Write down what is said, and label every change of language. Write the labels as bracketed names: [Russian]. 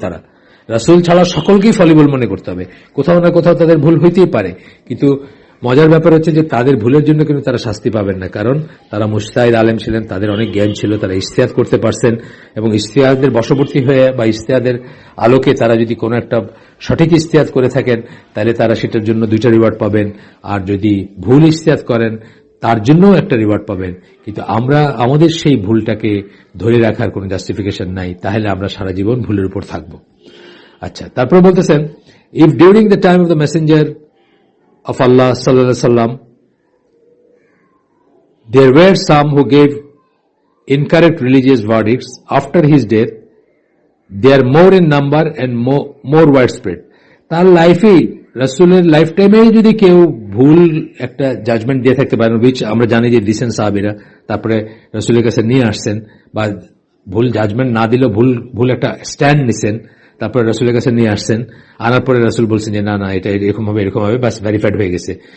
[Bangla] তারা রাসূল ছাড়া সকলকেই ফলিবল মনে করতে হবে। কোথাও না কোথাও তাদের ভুল হইতেই পারে, কিন্তু মজার ব্যাপার হচ্ছে যে তাদের ভুলের জন্য কিন্তু তারা শাস্তি পাবেন না, কারণ তারা মুজতাহিদ আলেম ছিলেন, তাদের অনেক জ্ঞান ছিল, তারা ইজতিহাদ করতে পারছেন, এবং ইজতিহাদের বশবর্তী হয়ে বা ইজতিহাদের আলোকে তারা যদি কোনো একটা সঠিক ইজতিহাদ করে থাকেন, তাহলে তারা সেটার জন্য 2টা রিওয়ার্ড পাবেন, আর যদি ভুল ইজতিহাদ করেন তার জন্য একটা রিওয়ার্ড পাবেন। কিন্তু আমাদের সেই ভুলটাকে ধরে রাখার কোনো জাস্টিফিকেশন নাই, তাহলে আমরা সারা জীবন ভুলের উপর থাকবো। আচ্ছা, তারপরে বলতেছেন, [English] If during the time of the messenger of Allah sallallahu alaihi wasallam there were some who gave incorrect religious verdicts after his death, they are more in number and more widespread. [Bangla] তার লাইফে, রাসূলের life টাইমে যদি কেউ ভুল একটা judgement দিয়ে থাকতে পারেন, which আমরা জানি যে দিয়েছেন সাহাবীরা, তারপরে রাসূলের কাছে নিয়ে আসছেন, বা ভুল জাজমেন্ট না দিলেও ভুল একটা স্ট্যান্ড নিছেন, তারপরে রাসূলের কাছে নিয়ে আসছেন, আনার পরে রাসূল বলছেন যে না না এটা এরকম হবে, বাস ভেরিফাইড হয়ে গেছে।